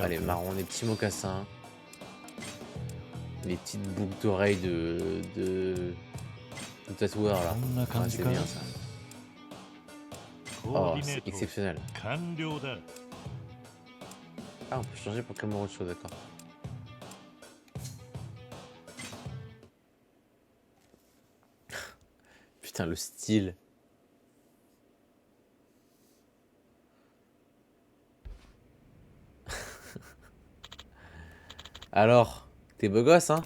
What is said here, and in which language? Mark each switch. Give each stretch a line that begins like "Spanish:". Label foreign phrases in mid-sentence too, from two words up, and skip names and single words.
French: Allez,
Japanese: か？
French: marron, des petits mocassins. Les petites boucles d'oreilles de tatoueur là.
Japanese: こんな
French: Ouais,
Japanese: 感じ
French: c'est
Japanese: か？
French: bien ça.
Japanese: コー
French: Oh,
Japanese: ディネ
French: c'est
Japanese: ート
French: exceptionnel.
Japanese: 完了だ。
French: Ah, on peut changer pour Kamurocho, d'accord. Putain, le style. Alors, t'es beau gosse, hein?